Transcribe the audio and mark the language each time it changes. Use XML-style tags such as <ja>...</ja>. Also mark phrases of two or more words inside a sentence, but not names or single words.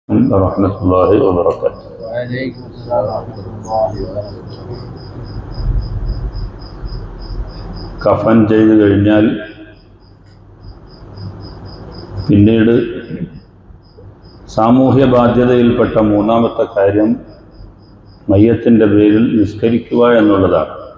<ar>ورحمة الله وبركاته. وعليكم السلام ورحمة الله وبركاته.</ar> <ml>കഫൻ ചെയ്തു കഴിഞ്ഞാൽ പിന്നീട് സാമൂഹ്യ ബാധ്യതയിൽപ്പെട്ട മൂന്നാമത്തെ കാര്യം മയ്യത്തിൻ്റെ പേരിൽ നിസ്കരിക്കുക എന്നുള്ളതാണ്.</ml>